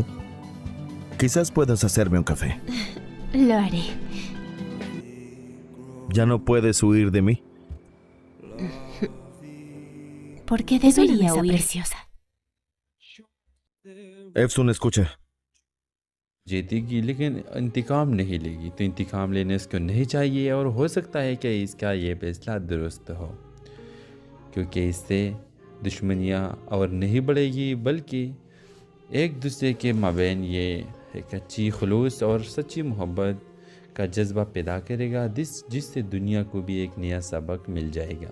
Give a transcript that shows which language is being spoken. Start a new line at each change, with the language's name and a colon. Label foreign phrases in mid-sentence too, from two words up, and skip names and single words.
Spanish: Quizás puedas hacerme un café. Lo haré. ¿Ya no puedes huir de mí? ¿Por qué debería huir? Preciosa. Efsun, escucha.
Hindi: जीतेगी लेकिन इंतकाम नहीं लेगी तो इंतकाम लेने इसको नहीं चाहिए और हो सकता है कि इसका ये फैसला दुरुस्त हो क्योंकि इससे दुश्मनियाँ और नहीं बढ़ेगी बल्कि एक दूसरे के माबैन ये एक अच्छी खुलूस और सच्ची मोहब्बत का जज्बा पैदा करेगा जिससे दुनिया को भी एक नया सबक मिल जाएगा।